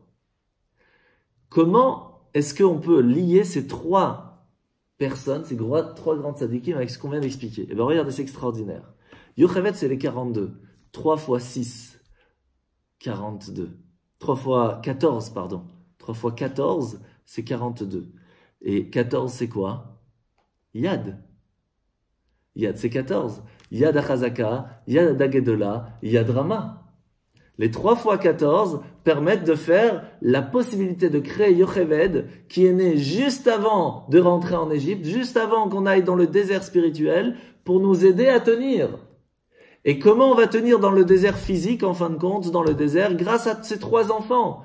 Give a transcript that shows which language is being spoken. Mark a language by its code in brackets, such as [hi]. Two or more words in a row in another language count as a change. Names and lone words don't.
[fr] Comment est-ce qu'on peut lier ces 3 personnes, ces 3 grandes tzadikim avec ce qu'on vient d'expliquer? Eh bien, regardez, c'est extraordinaire. Yocheved, c'est les 42. 3 fois 6, 42. 3 fois 14, pardon. 3 fois 14, c'est 42. Et 14, c'est quoi? Yad. Yad, c'est 14. [he] יד החזקה, יד הגדולה, יד רמה. [fr] Les 3 fois 14 permettent de faire la possibilité de créer Yocheved, qui est né juste avant de rentrer en Égypte, juste avant qu'on aille dans le désert spirituel, pour nous aider à tenir. Et comment on va tenir dans le désert physique, en fin de compte, dans le désert, grâce à ces 3 enfants?